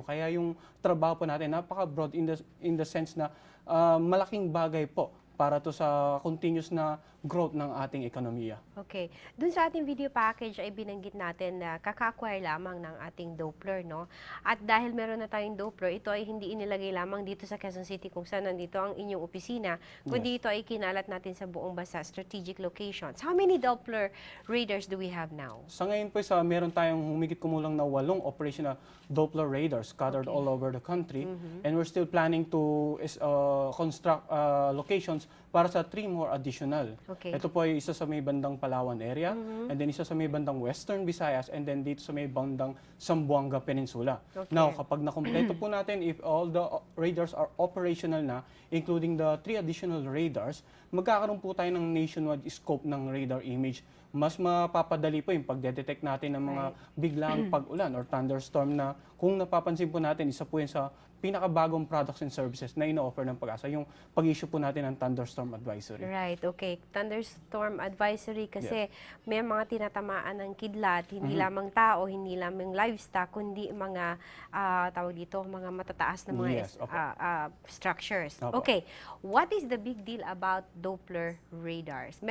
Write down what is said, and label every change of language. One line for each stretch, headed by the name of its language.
Filipino: Kaya yung trabaho po natin, napaka-broad
English: in the sense
Filipino: na malaking bagay po para to sa continuous na growth ng ating ekonomiya. Okay. Dun sa ating video package ay binanggit natin na kaka-acquire lamang ng ating Doppler, no? At dahil meron na tayong Doppler, ito ay hindi inilagay lamang dito sa Quezon City kung saan nandito ang inyong opisina, kundi ito ay kinalat natin sa buong bansa,
English: strategic locations. How many Doppler radars do we have now?
Filipino: Sa ngayon po, meron tayong humigit kumulang na 8
English: operational Doppler radars scattered all over the country. And we're still planning to construct locations
Filipino: para sa
English: 3 more additional.
Filipino: Ito po ay isa sa may bandang Palawan area, and then isa sa may bandang Western Visayas, and then dito sa may bandang Zamboanga Peninsula.
English: Now,
Filipino: kapag nakompleto po natin,
English: if all the radars are operational na, including the 3 additional radars,
Filipino: magkakaroon po tayo
English: ng nationwide scope ng radar image.
Filipino: Mas mapapadali po yung pagdedetect natin ng mga biglang pag-ulan or thunderstorm na kung napapansin po natin, isa po yun sa pinakabagong
English: products and services
Filipino: na ino-offer ng pag-asa, yung pag-issue po natin ng thunderstorm advisory.
English: Right, okay.
Filipino: Thunderstorm advisory kasi may mga tinatamaan ng kidlat, hindi lamang tao, hindi lamang livestock, kundi mga tawag dito, mga matataas na mga structures.
English: Okay, what is the big deal about Doppler radars?